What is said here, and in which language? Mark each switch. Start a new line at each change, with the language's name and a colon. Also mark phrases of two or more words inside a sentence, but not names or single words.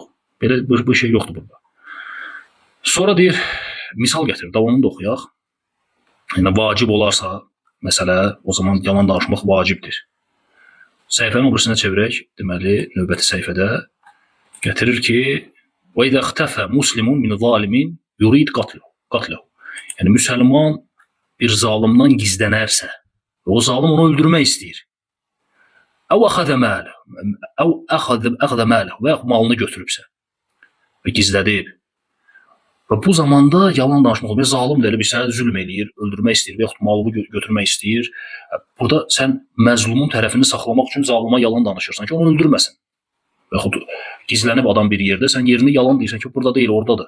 Azerbaijani: Belə bir şey yoxdur burada. Sonra deyir, misal gətirir, davamını da oxuyaq. Yəni vacib olarsa məsələ, o zaman yalan danışmaq vacibdir. Səhifənin o birisinə çevirək, deməli, növbəti səhifədə gətirir ki,
Arabic: وَإِذَا اخْتَفَ مُسْلِمٌ مِنْ ظَالِمٍ يُرِيدْ قَتْلَهُ.
Azerbaijani: Yəni müsəlman bir zalimdan gizlənərsə, o zalim onu öldürmək istəyir.
Arabic: أَوْ أَخَذَ مَالَهُ
Azerbaijani: və malını götürübsə və gizlədib. Və bu zamanda yalan danışmaq olmaz. Zalim də elə bir sənə zülm eləyir, öldürmək istəyir və yaxud malını götürmək istəyir. Burada sən məzlumun tərəfini saxlamaq üçün zalima yalan danışırsan ki, onu öldürməsin. Və yaxud gizlənib adam bir yerdə, sən yerini yalan deyirsən ki, burada deyil, oradadır.